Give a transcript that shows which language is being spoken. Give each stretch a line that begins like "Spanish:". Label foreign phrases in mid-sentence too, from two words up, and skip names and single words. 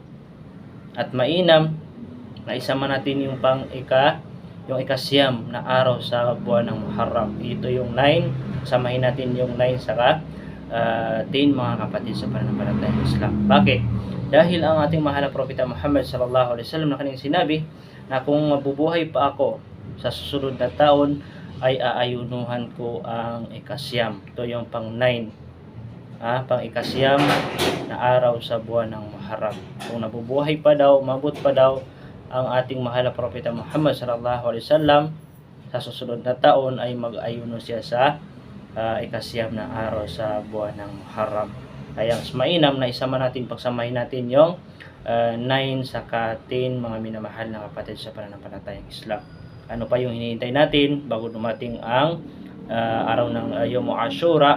Filipino: At mainam na isama natin yung ika-siyam na araw sa buwan ng Muharram. Ito yung 9, samahin natin yung 9 saka 10, mga kapatid sa pananampalatayang Islam. Bakit? Dahil ang ating mahal na propeta Muhammad
Arabic: صلى الله عليه وسلم
Filipino: na kanyang sinabi na kung mabubuhay pa ako sa susunod na taon, ay aayunuhan ko ang ika-siyam. Ito yung pang 9, pang ika-siyam na araw sa buwan ng Muharram. Kung nabubuhay pa daw, umabot pa daw ang ating mahal na propeta Muhammad
Arabic: صلى الله عليه وسلم
Filipino: sa susunod na taon, ay mag-ayuno siya sa ika-siyam na araw sa buwan ng Muharram. Kaya mas mainam na pagsamahin natin yung 9 saka 10, mga minamahal na kapatid sa pananampalatayang Islam. Ano pa yung hinihintay natin bago dumating ang araw ng Yawm Ashura?